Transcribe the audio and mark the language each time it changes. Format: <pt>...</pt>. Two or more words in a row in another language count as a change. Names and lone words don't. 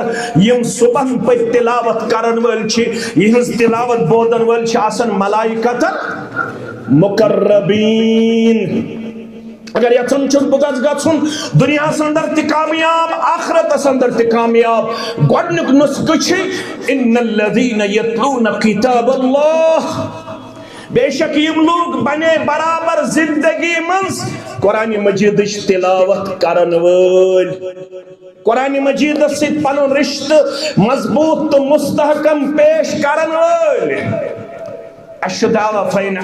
<ks>یم صبح پہ تلاوت کرن ول چھ یہنز تلاوت بودن ول چھ آسن ملائکتن مقربین. اگر یہ سنچن بگز گھن دنیا سندر تی کامیاب آخرت سندر تی کامیاب. گوڑنک نسخ چھ</ks> <ar>ان الذین یتلون کتاب اللہ.</ar> <ks>بے شک یم لوگ بنے برابر زندگی منز قرآن مجید تلاوت کرن ول، قرآن مجید سے پنن رشت مضبوط تو مستحکم پیش کرن ول.</ks> <ar>الشداء فإن آمنوا بمثل ما آمنتم به فقد اهتدوا.</ar> <ks>یم لوگ بنے برابر زندگی منز قرآن مجید تلاوت کرن ول، قرآن مجید سے پنن رشت مضبوط تو مستحکم پیش کرن ول.</ks> <ar>الشداء فإن آمنوا بمثل ما آمنتم به فقد اهتدوا.</ar>